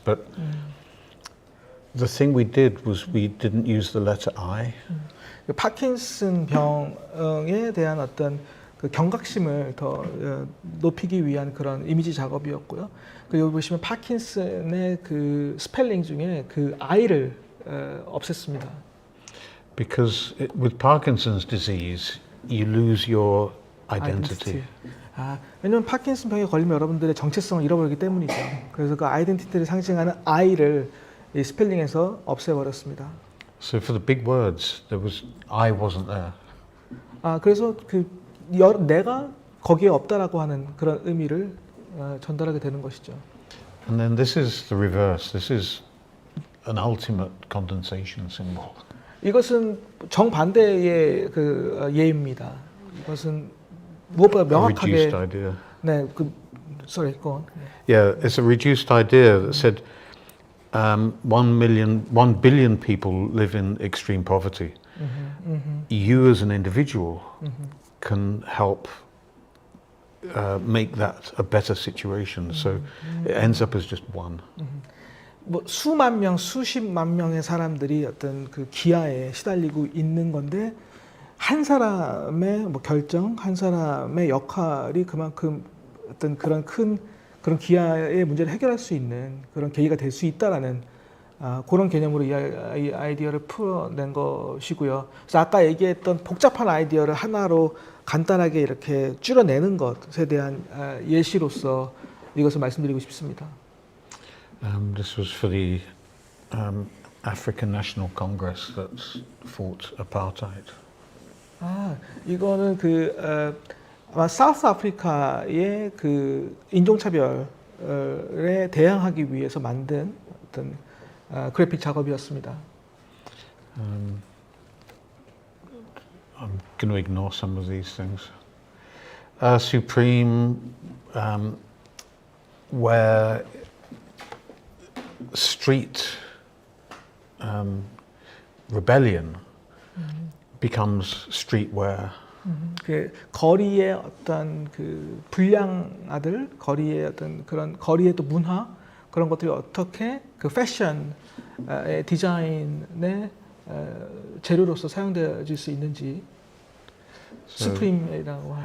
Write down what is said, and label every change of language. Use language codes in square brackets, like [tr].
[en] But the thing we did was we didn't use the letter I. [ko] 파킨슨 병에 대한 어떤 그 경각심을 더 높이기 위한 그런 이미지 작업이었고요. 그리고 여기 보시면 파킨슨의 그 스펠링 중에 그 I를 없앴습니다. [en] Because with Parkinson's disease, you lose your identity. [ko] 왜냐하면 파킨슨 병에 걸리면 여러분들의 정체성을 잃어버리기 때문이죠. 그래서 그 아이덴티티를 상징하는 I를 이 스펠링에서 없애버렸습니다. [en] So for the big words, I wasn't there. [ko] 그래서 내가 거기에 없다라고 하는 그런 의미를 전달하게 되는 것이죠. [en] And then this is the reverse. This is an ultimate condensation symbol. [ko] 이것은 정반대의 그 예입니다. 이것은 무엇보다 명확하게 [en] A reduced idea. [ko] 네, [en] sorry, go on. Yeah, it's a reduced idea that said 1 billion people live in extreme poverty. You as an individual can help make that a better situation. So it ends up as just one. [ko] 뭐 수만 명, 수십만 명의 사람들이 어떤 그 기아에 시달리고 있는 건데 한 사람의 뭐 결정, 한 사람의 역할이 그만큼 어떤 그런 그런 기아의 문제를 해결할 수 있는 그런 계기가 될 수 있다라는 그런 개념으로 이 아이디어를 풀어낸 것이고요. 그래서 아까 얘기했던 복잡한 아이디어를 하나로 간단하게 이렇게 줄여내는 것에 대한 예시로서 이것을 말씀드리고 싶습니다. [en] This was for the African National Congress that fought apartheid. [ko] 이거는 아마 사우스 아프리카의 그 인종차별에 대항하기 위해서 만든 어떤 그래픽 작업이었습니다. [en] I'm going to ignore some of these things. Supreme, where street rebellion becomes streetwear. [ko] 그 거리의 어떤 그 불량아들, 거리의 어떤 그런 거리의 또 문화 그런 것들이 어떻게 그 패션의 디자인의 재료로서 사용되어질 수 있는지 스프림이라고 하는.